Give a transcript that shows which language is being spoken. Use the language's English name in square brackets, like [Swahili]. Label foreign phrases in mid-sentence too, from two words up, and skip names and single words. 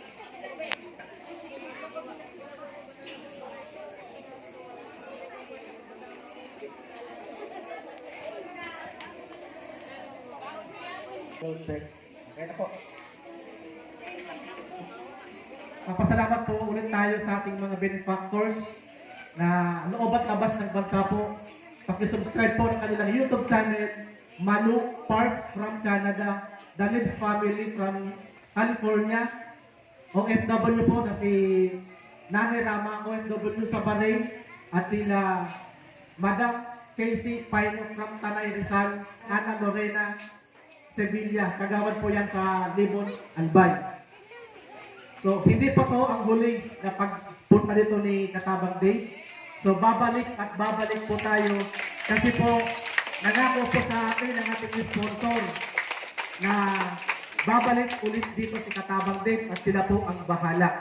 [Filipino] Okay na po. Papasalamat po ulit tayo sa ating mga benefactors na loob at labas ng bansa po. Paki-subscribe po ng kanilang YouTube channel, Manu Parks from Canada, The Lives Family from California, OFW po na si Nani Rama, OFW sa Bahrain, at sila Madam Casey Paino from Tanay Rizal, Ana Lorena Sevilla, kagawad po yan sa Libon, Albay. So, hindi pa to ang huling na pagpunta dito ni Katabang Day. So babalik at babalik po tayo kasi po nangako po sa atin ang ating sponsor na babalik ulit dito si Katabang Dave at sila po ang bahala.